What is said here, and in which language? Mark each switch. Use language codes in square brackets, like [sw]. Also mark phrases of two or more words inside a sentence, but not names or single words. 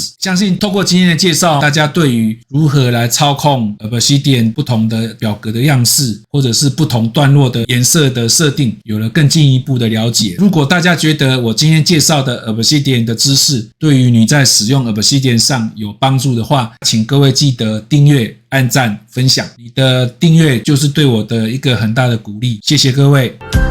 [zh] 相信透過今天的介紹，大家對於如何來操控 Obsidian 不同的表格的樣式，或者是不同段落的顏色的設定，有了更進一步的了解。如果大家覺得我今天介紹的 Obsidian 的知識对于你在使用 Obsidian 上有幫助的話，請各位記得訂閱、按讚、分享。你的訂閱就是對我的一個很大的鼓勵，謝謝各位。